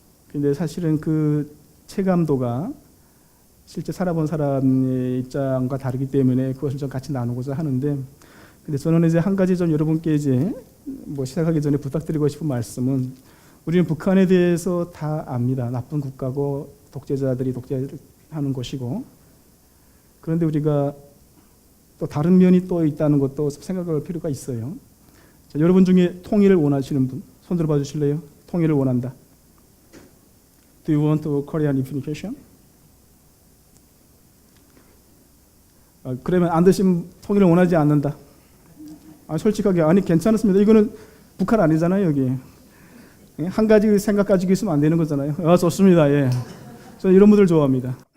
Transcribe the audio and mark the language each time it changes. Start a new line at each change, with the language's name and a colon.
Korean: 근데 사실은 그 체감도가 실제 살아본 사람의 입장과 다르기 때문에 그것을 좀 같이 나누고자 하는데 근데 저는 한 가지 좀 여러분께 시작하기 전에 부탁드리고 싶은 말씀은 우리는 북한에 대해서 다 압니다. 나쁜 국가고 독재자들이 독재하는 곳이고 그런데 우리가 또 다른 면이 또 있다는 것도 생각할 필요가 있어요. 자, 여러분 중에 통일을 원하시는 분 손 들어봐 주실래요? 통일을 원한다.
English: Do you want Korean unification?
Korean: 그러면 안 되시면 통일을 원하지 않는다. 솔직하게 괜찮습니다. 이거는 북한 아니잖아요. 여기 한 가지 생각 가지고 있으면 안 되는 거잖아요. 좋습니다. 예, 저는 이런 분들 좋아합니다.